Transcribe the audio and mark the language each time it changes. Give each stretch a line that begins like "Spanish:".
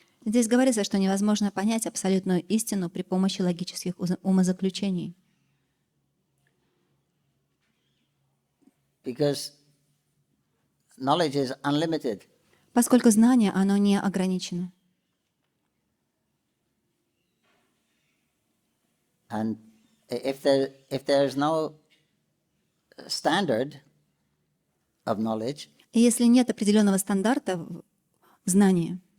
Russian: Здесь говорится, что невозможно понять абсолютную истину при помощи логических умозаключений.
English: Because knowledge is unlimited.
Russian: Поскольку знание, оно не ограничено.
English: And if there is no standard of knowledge,
Russian: И если нет определенного стандарта знания,